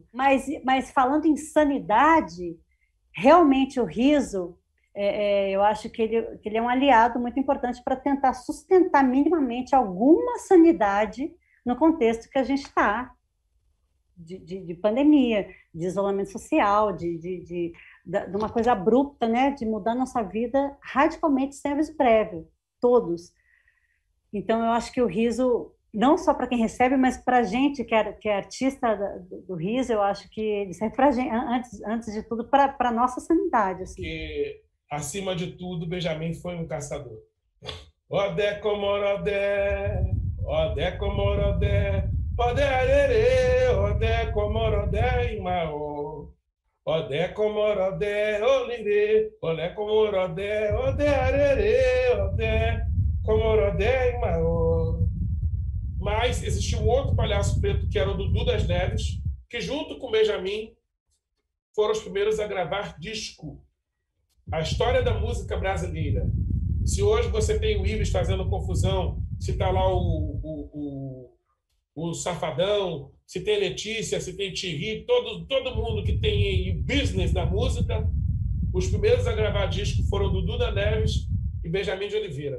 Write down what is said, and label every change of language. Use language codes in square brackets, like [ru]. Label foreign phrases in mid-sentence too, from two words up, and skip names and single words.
[pt] Mas falando em sanidade, realmente o riso, eu acho que ele é um aliado muito importante para tentar sustentar minimamente alguma sanidade no contexto que a gente está, de pandemia, de isolamento social, de uma coisa abrupta, né, de mudar nossa vida radicalmente sem aviso prévio, todos. Então, eu acho que o riso, não só para quem recebe, mas para a gente que é artista do riso, eu acho que ele serve para a gente, antes de tudo, para a nossa sanidade. Assim. Que, acima de tudo, Benjamin foi um caçador. [yo] Odé Comorodé, Odé Comorodé, Odé Arerê, Odé Comorodé Imaô, Odé Comorodé, Olirê, Odé Comorodé, Odé Arerê, Odé Comorodé Imaô. [pt] Mas existia um outro palhaço preto, que era o Dudu das Neves, que junto com o Benjamin foram os primeiros a gravar disco. A história da música brasileira. Se hoje você tem o Ives fazendo confusão, se está lá o Safadão, se tem Letícia, se tem Thierry, todo mundo que tem business da música, os primeiros a gravar disco foram Dudu da Neves e Benjamin de Oliveira.